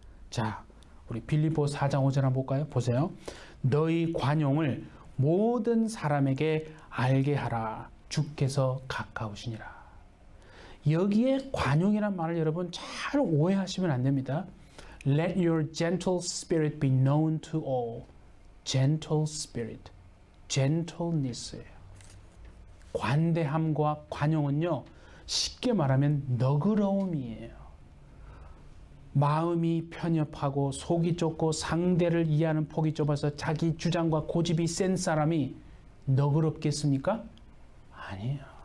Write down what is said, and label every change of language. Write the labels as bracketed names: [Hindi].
[Korean] 자, 우리 빌립보 4장 5절 한번 볼까요? 보세요. 너희 관용을 모든 사람에게 알게 하라. 주께서 가까우시니라. 여기에 관용이란 말을 여러분 잘 오해하시면 안 됩니다. [English] Let your gentle spirit be known to all. Gentle spirit, gentleness예요. [Korean] 관대함과 관용은요 쉽게 말하면 너그러움이에요. 마음이 편협하고 속이 좁고 상대를 이해하는 폭이 좁아서 자기 주장과 고집이 센 사람이 너그럽겠습니까? 아니에요.